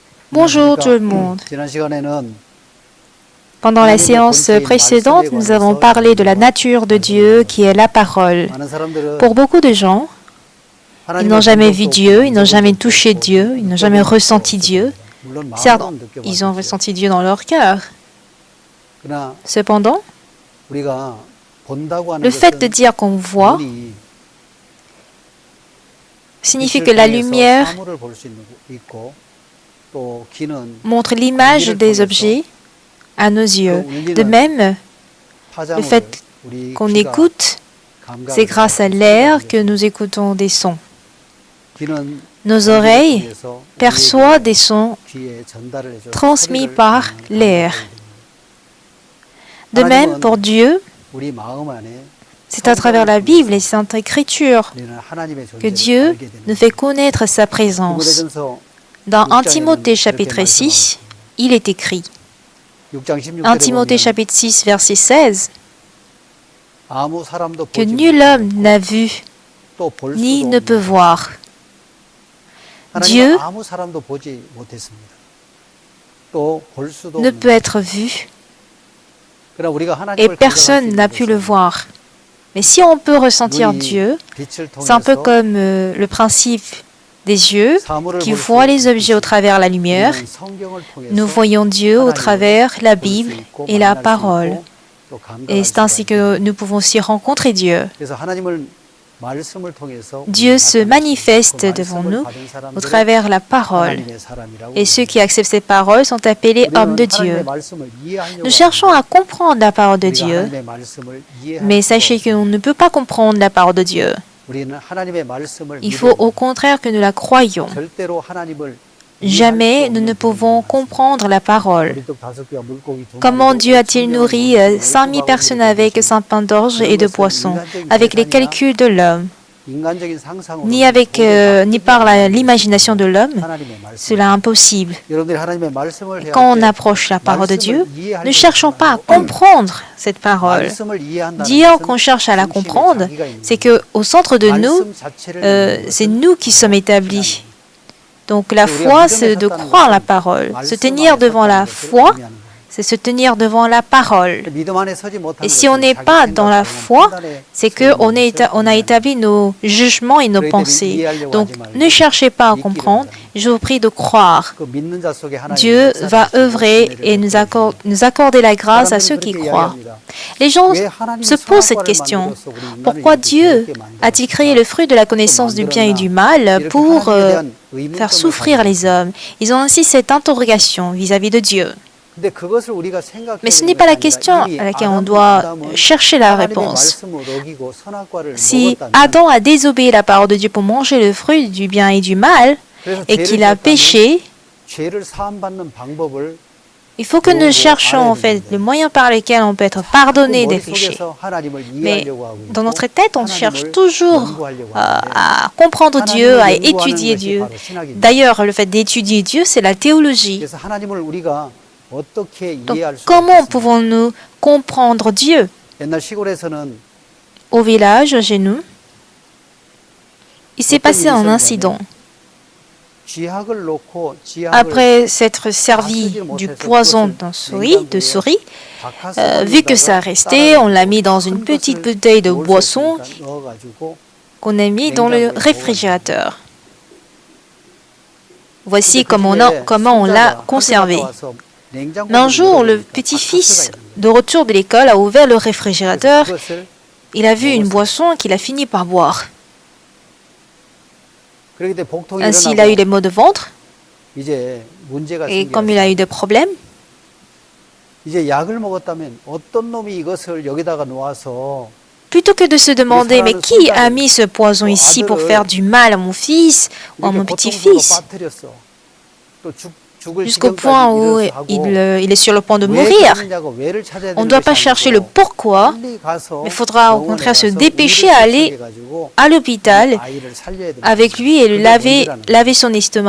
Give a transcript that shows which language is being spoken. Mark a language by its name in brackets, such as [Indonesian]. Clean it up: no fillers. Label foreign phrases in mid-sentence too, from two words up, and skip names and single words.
[French] Bonjour tout le monde. [Korean] 지난 시간에는 [French] Pendant la séance précédente, nous avons parlé de la nature de Dieu qui est la parole. [Korean] 많은 사람들은 [French] Pour beaucoup de gens, ils n'ont jamais vu Dieu, ils n'ont jamais touché Dieu, ils n'ont jamais ressenti Dieu. [Korean] 물론 [French] Certes, [Korean] 마음으로는 [French] ils ont [Korean] 느껴봤겠죠. [French] ressenti Dieu dans leur cœur. [Korean] 그러나 [French] Cependant, [Korean] 우리가 본다고 하는 [French] le fait de [Korean] 것은 [French] dire qu'on voit [Korean] 눈이 [French] signifie [Korean] 빛을 [French] que la [Korean] 통해서 [French] lumière [Korean] 사물을 볼 수 있고 또 귀는 [French] montre l'image des objets à nos yeux. De même, le fait [Korean] 우리 [French] qu'on [Korean] 귀가 [French] écoute, [Korean] 감각을 [French] c'est grâce à l'air que nous écoutons des sons. [Korean] 귀는 [French] Nos oreilles [Korean] 통해서 [French] perçoivent des sons [Korean] 귀에 전달을 해줘 [French] transmis [Korean] 소리를 [French] par [Korean] 감각을 [French] l'air. [Korean] 해줍니다. [French] De même, pour Dieu, [Korean] 우리 마음 안에 [French] c'est à travers la Bible et Sainte Écriture [Korean] 우리는 하나님의 [French] que [Korean] 존재를 [French] Dieu [Korean] 알게 됩니다. [French] nous fait connaître sa présence. [Korean] 디모데전서 [French] Dans 1 Timothée chapitre 6, il est écrit, [Korean] 6장 16절에 [French] 1 Timothée [Korean] 보면 [French] chapitre 6 verset 16, [Korean] 아무 사람도 [French] que [Korean] 보지 [French] nul homme n'a vu [Korean] 또 볼 [French] ni [Korean] 수도 [French] ne peut [Korean] 없는 [French] voir. [Korean] 하나님은 [French] Dieu [Korean] 아무 사람도 보지 못했습니다. 또 볼 수도 [French] ne [Korean] 없는 [French] peut être vu [Korean] 그러나 우리가 [French] et [Korean] 하나님을 [French] personne n'a pu le voir. Mais si on peut ressentir Dieu, [Korean] 빛을 [French] c'est un peu [Korean] 통해서 [French] comme le principe des yeux [Korean] 사물을 [French] qui [Korean] 볼 수 [French] voient les objets au travers la lumière. [Korean] 우리는 성경을 통해서 [French] Nous voyons Dieu au travers la [Korean] 볼 수 [French] Bible [Korean] 있고 [French] et la [Korean] 만날 수 [French] parole. [Korean] 있고 또 감각할 [French] Et c'est [Korean] 수가 [French] ainsi que nous pouvons aussi rencontrer Dieu. [Korean] 그래서 하나님을 말씀을 통해서 [French] Dieu se [Korean] 나타내시고 [French] manifeste [Korean] 그 [French] devant [Korean] 말씀을 [French] nous [Korean] 받은 [French] au [Korean] 사람들은 [French] travers la parole. [Korean] 하나님의 사람이라고 [French] Et ceux qui acceptent ces paroles sont appelés hommes de [Korean] 우리는 하나님의 [French] Dieu. [Korean] 말씀을 이해하려고 [French] Nous cherchons à comprendre la parole de [Korean] 우리가 [French] Dieu, [Korean] 하나님의 말씀을 이해할 [French] mais [Korean] 수가 [French] sachez [Korean] 없습니다. [French] qu'on ne peut pas comprendre la parole de Dieu. [Korean] 우리는 하나님의 말씀을 [French] Il faut au [Korean] 믿어야 [French] contraire que nous la croyions. [Korean] 절대로 하나님을 [French] Jamais nous ne pouvons comprendre la parole. [Korean] 우리 또 5개와 물고기 두 [French] Comment [Korean] 마리도 [French] Dieu a-t-il nourri 5000 personnes avec 5 pains d'orge et de poissons, avec les calculs de l'homme, [Korean] 인간적인 상상으로 [French] ni par l'imagination de l'homme? [Korean] 하나님의 말씀. [French] Cela est impossible. [Korean] 여러분들이 하나님의 말씀을 해야 [French] Quand on [Korean] 할 때 [French] approche la parole de Dieu, [Korean] 말씀을 이해하려고 [French] ne cherchons pas à [Korean] 하지만 [French] comprendre cette parole. [Korean] 말씀을 이해한다는 [French] Dire [Korean] 것은 [French] qu'on cherche à la [Korean] 중심에 [French] comprendre, [Korean] 자기가 있는 [French] c'est que au centre de nous, [Korean] 말씀 자체를 믿는 [French] c'est [Korean] 것은 [French] nous qui sommes établis. Donc la [Korean] 우리가 [French] foi, [Korean] 믿음에 [French] c'est de [Korean] 섰다는 [French] croire la [Korean] 것은 [French] parole. Se [Korean] 말씀 [French] tenir [Korean] 안에 [French] devant la [Korean] 섰다는 것을 foi, 의미하는 거예요. [French] c'est se tenir devant la parole. [Korean] 믿음 안에 서지 못하는 [French] Et si on [Korean] 것은 [French] n'est [Korean] 자기 [French] pas dans la [Korean] 생각과 [French] foi, [Korean] 판단에 [French] c'est [Korean] 서는 [French] qu'on [Korean] 것을 [French] on a [Korean] 의미하는 [French] établi nos jugements et nos pensées. Donc ne cherchez pas à comprendre, je vous prie de croire. [Korean] 그 믿는 자 속에 하나님의 [French] Dieu [Korean] 역사를 [French] va [Korean] 하시고 [French] œuvrer [Korean] 은혜를 [French] et [Korean] 베풀어 [French] nous accorder la grâce à [Korean] 사람들은 [French] ceux qui [Korean] 그렇게 [French] croient. [Korean] 이야기합니다. [French] Les gens [Korean] 왜 하나님이 [French] se posent cette [Korean] 선악과를 [French] question. [Korean] 만들어서 우리 인간을 [French] Pourquoi [Korean] 이렇게 [French] Dieu [Korean] 괴롭게 [French] a-t-il créé le fruit de la connaissance du bien et du mal pour faire souffrir les hommes? Ils ont ainsi cette interrogation vis-à-vis de Dieu. [Korean] 근데 그것을 우리가 생각해야 [French] Mais ce [Korean] 되는 [French] n'est pas la [Korean] 것이 [French] question [Korean] 아니라 이미 [French] à laquelle on [Korean] 아담과 [French] doit [Korean] 아담은 [French] chercher la [Korean] 하나님의 [French] réponse. [Korean] 말씀을 어기고 선악과를 [French] Si [Korean] 먹었다면 [French] Adam a désobéi la parole de Dieu pour manger le fruit du bien et du mal, [Korean] 그래서 [French] et [Korean] 죄를 [French] qu'il a [Korean] 지었다면 [French] péché, [Korean] 죄를 사함받는 방법을 [French] il faut que nous cherchions en fait le moyen par lequel on peut être pardonné des péchés. [Korean] 머릿속에서 하나님을 [French] Mais [Korean] 이해하려고 하고 [French] dans [Korean] 있고 [French] notre tête, on cherche [Korean] 하나님을 [French] toujours [Korean] 연구하려고 하는데 [French] à comprendre Dieu, à [Korean] 하나님을 연구하는 [French] étudier [Korean] 것이 [French] Dieu. [Korean] 바로 신학입니다. [French] D'ailleurs, le fait d'étudier Dieu, c'est la théologie. [Korean] 그래서 하나님을 우리가 어떻게 [French] Donc, [Korean] 이해할 수 [French] comment [Korean] 있겠습니까? [French] pouvons-nous comprendre Dieu? [Korean] 옛날 시골에서는 [French] Au village, chez nous, il s'est passé un incident. [Korean] 쥐약을 놓고 쥐약을 [French] Après s'être servi du poison de souris, vu que ça restait, on l'a mis dans une petite bouteille de boisson qu'on a mis dans le réfrigérateur. Voici comment on l'a conservé. Mais un jour, le petit-fils, de retour de l'école, a ouvert le réfrigérateur. Il a vu une boisson qu'il a fini par boire. Ainsi, il a eu des maux de ventre. Et comme il a eu des problèmes, [Korean] 이제 약을 먹었다면 어떤 놈이 이것을 여기다가 놓아서 [French] plutôt que de se demander mais qui a mis ce poison ici pour faire du mal à mon fils ou à mon petit-fils, jusqu'au point où il est sur le point de mourir, on ne doit pas chercher le pourquoi, mais il faudra au contraire se dépêcher à aller à l'hôpital avec lui et laver son estomac.